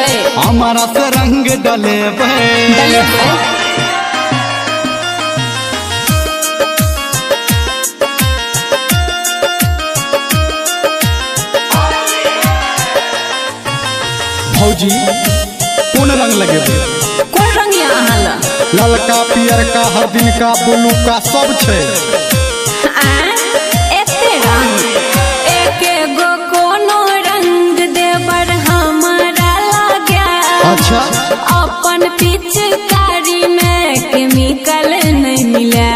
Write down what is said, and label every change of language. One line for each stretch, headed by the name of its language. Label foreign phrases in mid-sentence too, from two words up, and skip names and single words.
Maithili: हमारा से रंग डलेबै। डलेबै भौजी कौन रंग लगेबै। कोन रंग या अहाँ ला ललका पियरका हरदिनका ब्लूका सब छै। एते रंग एके गो कोनो रंग देबर हमरा लगे। अच्छा अपन पिचकारी में केमिकल नहीं मिला।